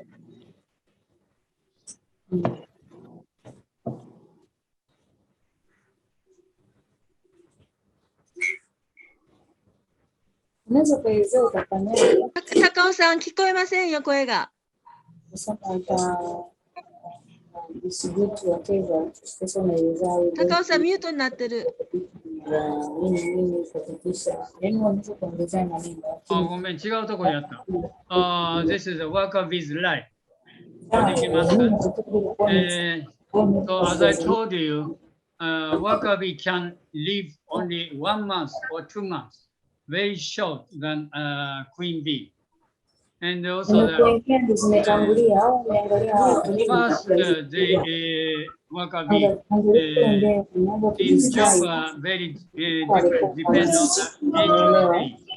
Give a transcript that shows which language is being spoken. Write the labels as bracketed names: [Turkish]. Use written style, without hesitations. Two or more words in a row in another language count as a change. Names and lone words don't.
[Swahili] Unaweza kuelezea utafanyaje? [Japanese] 高尾さん聞こえませんよ声が。 [Swahili] Sasa [English] distribute whatever. [Swahili] Sasa unaelezaje? [Japanese] 高尾さんミュートになってる。 [Swahili] Nini kuhakikisha. Yaani unaweza kuongezea maneno. [Japanese] ごめん、違うところにあった。 [English] This is a worker with life. [Japanese] できますか [English] ？So as I told you, worker bee can live only 1 month or 2 months, very short than queen bee. And also the first the worker bee, its job are very different, depends on the age of the bee.